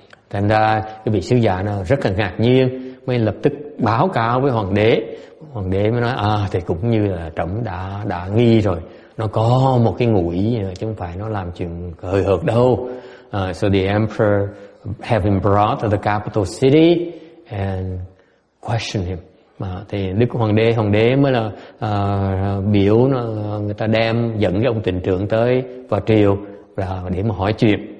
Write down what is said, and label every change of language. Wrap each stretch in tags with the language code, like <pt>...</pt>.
<vi>Thành ra cái vị sứ giả nó rất là ngạc nhiên, mới lập tức báo cáo với hoàng đế. Hoàng đế mới nói thì cũng như là trẫm đã nghi rồi, nó có một cái ngụ ý nữa, chứ không phải nó làm chuyện hời hợt đâu.</vi> <en>So the emperor have him brought to the capital city and question him.</en> <vi>Thì Đức Hoàng đế mới là biểu người ta dẫn cái ông tỉnh trưởng tới vào triều để mà hỏi chuyện.</vi>